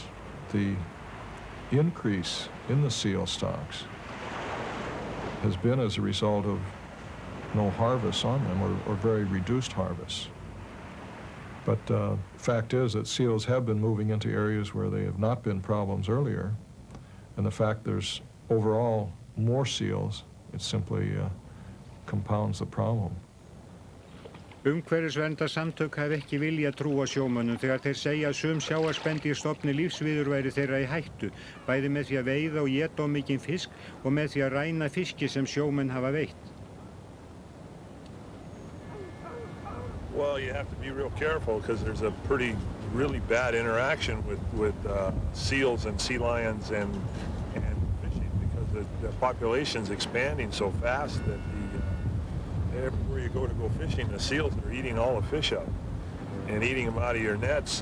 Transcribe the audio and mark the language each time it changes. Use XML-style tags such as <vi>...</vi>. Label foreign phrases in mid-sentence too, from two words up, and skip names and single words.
<en>The increase in the seal stocks has been as a result of no harvests on them or very reduced harvests. But the fact is that seals have been moving into areas where they have not been problems earlier, and the fact there's overall more seals, it simply compounds the problem.</en> <is>Umhverfisverndarsamtök hafa ekki vilja trúa sjómönnum þegar þeir segja að sum sjávarspendýrstofni lífsviðurværi þeirra í hættu, bæði með því að veiða og éta of mikinn fisk og með því að ræna fiski sem sjómenn hafa veitt.</is> <en>Well, you have to be real careful because there's a really bad interaction with seals and sea lions and fishing because the population's expanding so fast that everywhere you go fishing, the seals are eating all the fish up and eating them out of your nets.</en>